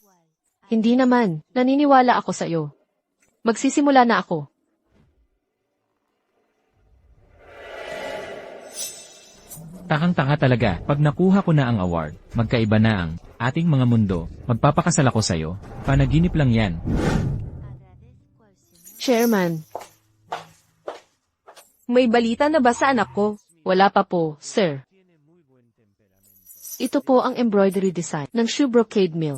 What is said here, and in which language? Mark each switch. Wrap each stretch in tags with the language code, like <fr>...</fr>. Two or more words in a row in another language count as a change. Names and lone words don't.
<tl>Hindi naman. Naniniwala ako sa iyo. Magsisimula na ako. Takang-taka talaga. Pag nakuha ko na ang award, magkaiba na ang ating mga mundo. Magpapakasal ako sa'yo. Panaginip lang yan.</tl> <es>Agradezco al Señor.</es> <tl>Chairman, May balita na ba sa anak ko? wala pa po, sir.</tl> <es>tiene muy buen temperamento.</es> <tl>Ito po ang</tl> <en>embroidery design</en> <tl>ng</tl> <en>shoe brocade mill.</en>